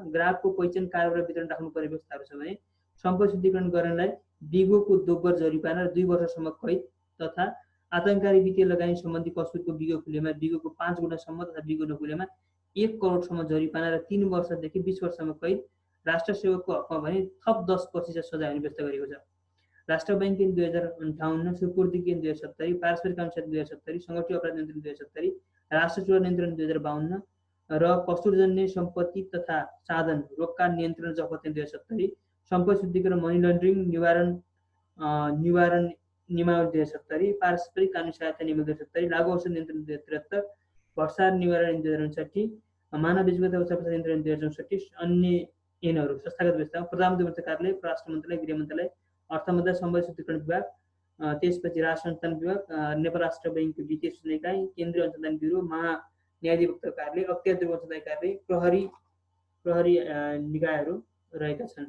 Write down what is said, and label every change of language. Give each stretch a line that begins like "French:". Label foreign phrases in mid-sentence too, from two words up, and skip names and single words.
Nepali: ग्राहकको पहिचान कारोबार वितरण राख्नु पर्ने व्यवस्थाहरू छ भने सम्पत्ति शुद्धिकरण गर्नलाई बिगोको दोब्बर जरिवाना र 2 वर्षसम्म कैद तथा आतङ्ककारी वित्तीय लगानी सम्बन्धी कसुरको बिगो खुलेमा बिगोको 5 गुणासम्म तथा बिगो नखुलेमा 1 करोडसम्म जरिवाना र 3 वर्षदेखि 20 वर्षसम्म कैद राष्ट्र सेवकको हकमा भने थप 10% सजाय हुने व्यवस्था गरेको छ। राष्ट्र बैंक ऐन 2058, सुपुर्दी ऐन 2070, पारस्परिक कानुन 2070, संगठित अपराध नियन्त्रण 2070, राष्ट्र चुरा नियन्त्रण 2052 र कस्तुरजन्य सम्पत्ति तथा साधन रोक्का नियन्त्रण जफत ऐन 2070, सम्पत्ति शुद्धिकरण
English: money laundering
Nepali: निवारण नियमावली 2070, पारस्परिक कानुन सहायता नियमावली 2070, लागू औषध नियन्त्रण 2073, भ्रष्टाचार निवारण ऐन 2059, मानव बेचबिखन व्यवस्थापन नियन्त्रण 2064, अन्य ऐनहरू संस्थागत व्यवस्था, प्रधानमन्त्री कार्यालय, परराष्ट्र मन्त्रालय, गृह मन्त्रालय, अर्थ मन्त्रालय, सम्बन्धित शुद्धिकरण विभाग, त्यसपछि राष्ट्र अनुसन्धान विभाग, नेपाल राष्ट्र बैंक वित्तीय सूचना इकाइ, केन्द्रीय अनुसन्धान ब्युरो, महान्यायाधिवक्ता कार्यालय, अख्तियार दुर्ग अनुसन्धान कार्यालय, प्रहरी निकायहरू रहेका छन्।